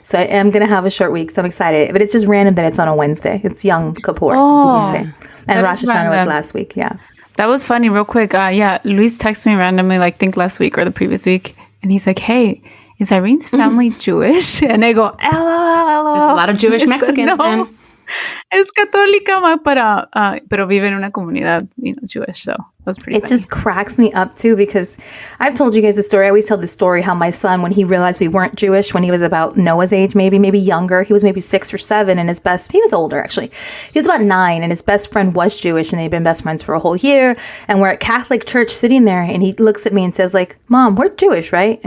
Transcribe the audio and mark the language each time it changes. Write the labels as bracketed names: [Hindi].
[English] So I am going to have a short week. So I'm excited. But it's just random that it's on a Wednesday. It's Yom Kippur. Wednesday. And Rosh Hashanah was last week. Yeah. That was funny. Real quick. Luis texted me randomly, like, think last week or the previous week. And he's like, hey, is Irene's family Jewish? And I go, LOL. There's a lot of Jewish Mexicans, man. [Spanish] Es católica, pero vive en una comunidad, Jewish. [English] So that's pretty funny. Just cracks me up, too, because I've told you guys the story. I always tell the story how my son, when he realized we weren't Jewish, when he was about Noah's age, maybe younger, he was maybe 6 or 7, and he was older, actually. He was about 9, and his best friend was Jewish, and they'd been best friends for a whole year, and we're at Catholic church sitting there, and he looks at me and says, like, Mom, we're Jewish, right?